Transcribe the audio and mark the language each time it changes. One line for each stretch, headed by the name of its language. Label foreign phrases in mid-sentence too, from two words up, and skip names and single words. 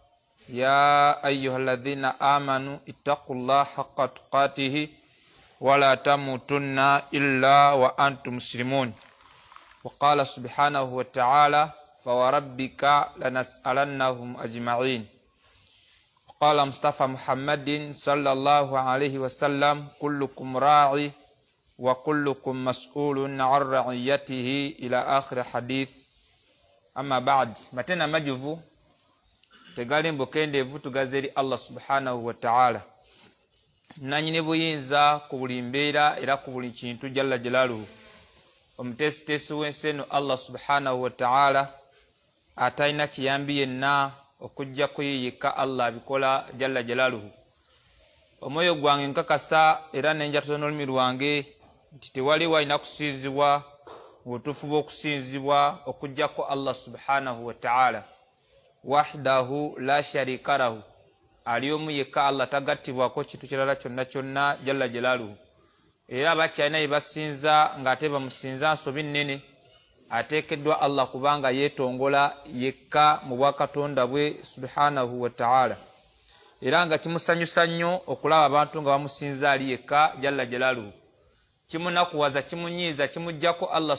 Arabic: يا أيها الذين آمنوا اتقوا الله حق تقاته ولا تموتن إلا وأنتم مسلمون وقال سبحانه وتعالى فوربك لنسألنهم أجمعين قال مصطفى محمد صلى الله عليه وسلم كلكم راعي وكلكم مسؤول عن رعيته إلى آخر حديث أما بعد
Ganda: matena majuvu tegali mbokendevu tugazeri Allah
Arabic: سبحانه وتعالى
Ganda: nanyine buyinza ku buli mbeera era ku buli kintu
Arabic: جل جلاله
Ganda: omutesitesi w'ensi Allah
Arabic: سبحانه وتعالى
Ganda: atayina kiyambi yenna okujja kuyiyika Allah abikola
Arabic: جل جلاله
Ganda: omwoyo gwange nkakasa era nenjatuza n'olulimi lwange nti tewali walina kusinzibwa obutuufu bw'okusinzibwa okujjako Allah
Arabic: سبحانه وتعالى وحده لا شريك له
Ganda: ali omu yekka Allah tagattibwako kintu kirala kyonna kyonna
Arabic: جل جلاله
Ganda: era abakyalina bye basinza ng'ate bamusinza nsobi nnene ateekeddwa Allah kubanga yeetongola yekka mu bwakatonda bwe
Arabic: سبحانه وتعالى
Ganda: era nga kimusanyusa nnyo okulaba abantu nga bamusinza ali yekka
Arabic: جل جلاله
Ganda: kimunakuwaza kimunyiiza kimujjako Allah